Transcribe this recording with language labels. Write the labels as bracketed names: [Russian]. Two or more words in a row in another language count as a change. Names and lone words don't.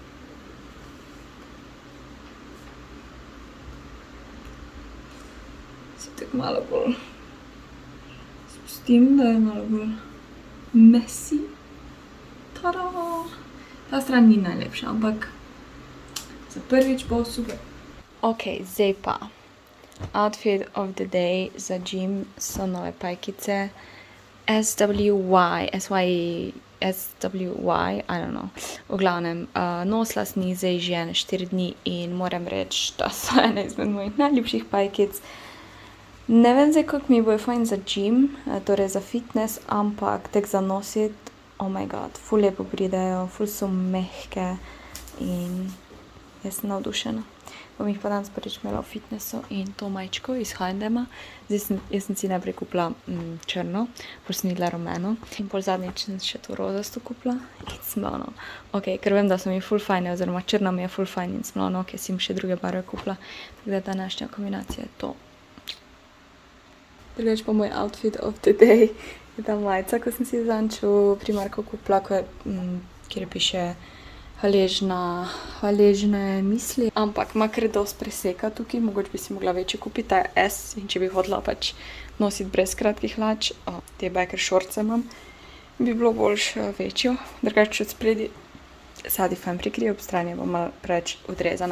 [Slovenian] Se tako malo bolj spustim, da je malo bolj messy. Tada! Ta stran ni najlepša, ampak za prvič bo super. Ok, zdaj pa. [English] Outfit of the day [Slovenian] za gym so nove pajkice SWY, [English] I don't know. [Slovenian] V glavnem, nosila sem jih zdaj že 4 dni in moram reči, da so ene izmed mojih najljubših pajkic. Ne vem zdaj, kako mi bojo fajn za gym, torej za fitness, ampak tak za nositi, [English] oh my god, [Slovenian] ful lepo pridejo, ful so mehke in jaz sem navdušena. Bom jih pa danes prvič imela v fitnessu in to majčko iz H&M-a. Jaz sem si najprej kupila črno, pol sem videla rumeno in pol zadnjič sem še to rozasto kupila in sem bila ono, ok, ker vem, da so mi ful fajne, oziroma črna mi je ful fajn in sem bila ono, ok, si jim še druge barve kupila. Tako da današnja kombinacija je to. Drugač pa moj [English] outfit of the day [Slovenian] je ta majica, ko sem si zadnjič v Primarku kupila, kjer piše hvaležne misli, ampak ima kar dosti preseka tukaj, mogoče bi si mogla večjo kupiti, ta je S in če bi hodila pač nositi brez kratkih hlač, te [English] biker shortse [Slovenian] imam, bi bilo boljše večjo, drugače od spredi sadi fajn prikrije, ob strani bo malo preveč odrezana.